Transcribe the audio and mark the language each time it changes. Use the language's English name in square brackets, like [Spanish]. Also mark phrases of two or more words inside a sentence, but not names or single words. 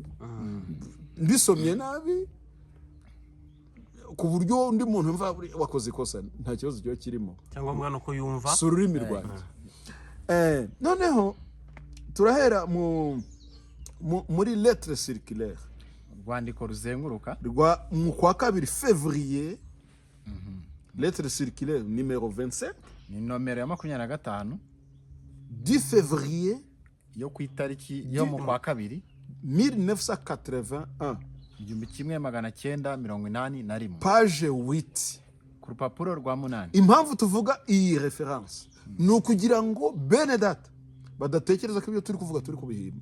[Rundi] Mbisomye nabi ku buryo undi muntu mva wakoze ikosa, nta kibazo cyo kirimo, cyangwa mwana uko yumva si ururimi rwanjye. Noneho turahera muri [French] lettre circulaire, [Rundi] rwandiko ruzenguruka mu kwa 2 février, [French] lettre circulaire numéro 27, [Rundi] ni nomero ya 25 10 février yo ku itariki yo mu kwa 2 1981, 1981, page 8, ku rupapuro rwa 8. Impamvu tuvuga iyi reference ni ukugira ngo bene data badatekereza ko ibyo turi kuvuga turi kubihimba.